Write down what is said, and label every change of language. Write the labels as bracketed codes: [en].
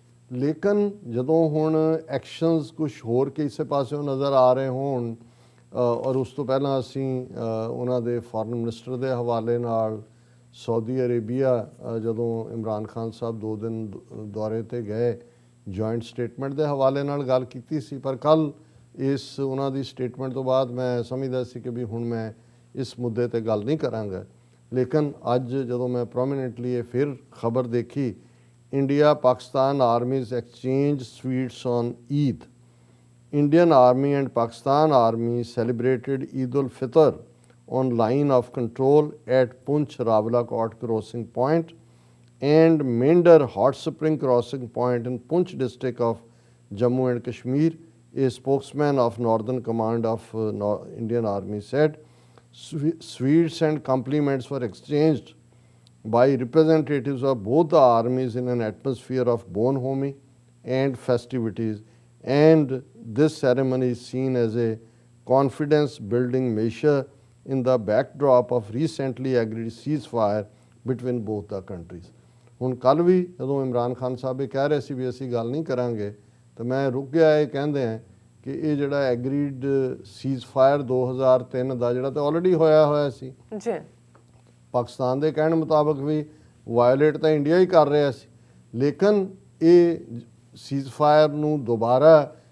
[pa] ਲੇਕਿਨ ਜਦੋਂ ਹੁਣ ਐਕਸ਼ਨਸ ਕੁਛ ਹੋਰ ਕਿਸੇ ਪਾਸਿਓਂ ਨਜ਼ਰ ਆ ਰਹੇ ਹੋਣ ਔਰ ਉਸ ਤੋਂ ਪਹਿਲਾਂ ਅਸੀਂ ਉਹਨਾਂ ਦੇ ਫੋਰਨ ਮਿਨਿਸਟਰ ਦੇ ਹਵਾਲੇ ਨਾਲ ਸਾਊਦੀ ਅਰੇਬੀਆ ਜਦੋਂ ਇਮਰਾਨ ਖਾਨ ਸਾਹਿਬ 2 ਦਿਨ ਦੌਰੇ 'ਤੇ ਗਏ, ਜੁਆਇੰਟ ਸਟੇਟਮੈਂਟ ਦੇ ਹਵਾਲੇ ਨਾਲ ਗੱਲ ਕੀਤੀ ਸੀ। ਪਰ ਕੱਲ੍ਹ ਇਸ ਉਹਨਾਂ ਦੀ ਸਟੇਟਮੈਂਟ ਤੋਂ ਬਾਅਦ ਮੈਂ ਸਮਝਦਾ ਸੀ ਕਿ ਵੀ ਹੁਣ ਮੈਂ ਇਸ ਮੁੱਦੇ 'ਤੇ ਗੱਲ ਨਹੀਂ ਕਰਾਂਗਾ। ਲੇਕਿਨ ਅੱਜ ਜਦੋਂ ਮੈਂ ਪ੍ਰੋਮੀਨੈਂਟਲੀ ਇਹ ਫਿਰ ਖਬਰ ਦੇਖੀ, [en] India Pakistan armies exchange sweets on Eid. Indian Army and Pakistan Army celebrated Eid ul-Fitr on line of control at Punch Rawalakot crossing point and Mender Hot Spring crossing point in Punch district of Jammu and Kashmir. A spokesman of Northern Command of Indian Army said sweets and compliments were exchanged by representatives of both the armies in an atmosphere of bonhomie and festivities, and this ceremony is seen as a confidence building measure in the backdrop of recently agreed ceasefire between both the countries. [pa] ਹੁਣ ਕੱਲ੍ਹ ਵੀ ਜਦੋਂ ਇਮਰਾਨ ਖਾਨ ਸਾਹਿਬ ਇਹ ਕਹਿ ਰਹੇ ਸੀ ਵੀ ਅਸੀਂ ਗੱਲ ਨਹੀਂ ਕਰਾਂਗੇ ਤਾਂ ਮੈਂ ਰੁਕ ਗਿਆ ਇਹ ਕਹਿੰਦੇ ਹਾਂ ਕਿ ਇਹ ਜਿਹੜਾ ਐਗਰੀਡ ਸੀਜ਼ਫਾਇਰ 2003 ਦਾ ਜਿਹੜਾ ਤਾਂ ਆਲਰੇਡੀ ਹੋਇਆ ਸੀ ਜੀ, ਪਾਕਿਸਤਾਨ ਦੇ ਕਹਿਣ ਮੁਤਾਬਕ ਵੀ ਵਾਇਓਲੇਟ ਤਾਂ ਇੰਡੀਆ ਹੀ ਕਰ ਰਿਹਾ ਸੀ। ਲੇਕਿਨ ਇਹ ਸੀਜ਼ਫਾਇਰ ਨੂੰ ਦੁਬਾਰਾ